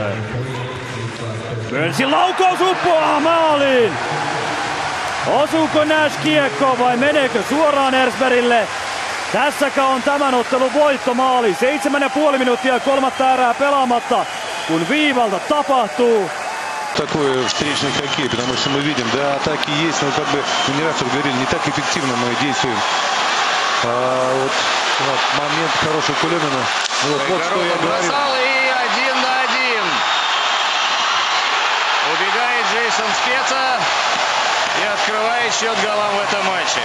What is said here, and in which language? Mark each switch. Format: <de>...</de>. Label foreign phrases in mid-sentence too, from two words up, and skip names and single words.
<fi>Burnsin laukaus uppoaa maaliin! Osuuko Nash kiekko vai meneekö suoraan Ersbergille? Tässäkä on tämän ottelun voittomaali. 7,5 minuuttia kolmatta erää pelaamatta, kun viivalta tapahtuu.</fi> <ru>Такой встречный хоккей, потому что мы видим, да, атаки есть, но как бы мы не раз говорили, не так эффективно мы действуем. Вот момент хороший Кулемина. Вот что я говорил. И 1-1. Убегает Джейсон Спеца и открывает счет голам в этом матче.</ru>